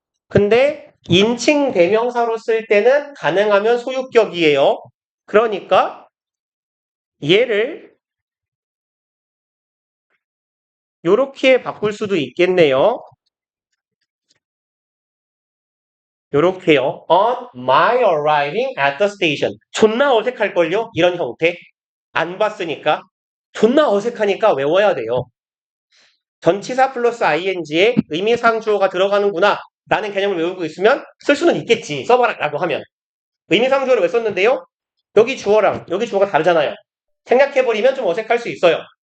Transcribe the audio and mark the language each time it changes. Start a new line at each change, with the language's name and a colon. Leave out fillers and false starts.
Korean: 근데 인칭 대명사로 쓸 때는 가능하면 소유격이에요. 그러니까 얘를 요렇게 바꿀 수도 있겠네요. 요렇게요.
English: On my arriving at the station.
Korean: 존나 어색할걸요? 이런 형태. 안 봤으니까. 존나 어색하니까 외워야 돼요. 전치사 플러스 ing에 의미상 주어가 들어가는구나. 라는 개념을 외우고 있으면 쓸 수는 있겠지. 써봐라라고 하면. 의미상 주어를 왜 썼는데요? 여기 주어랑 여기 주어가 다르잖아요. 생략해버리면 좀 어색할 수 있어요.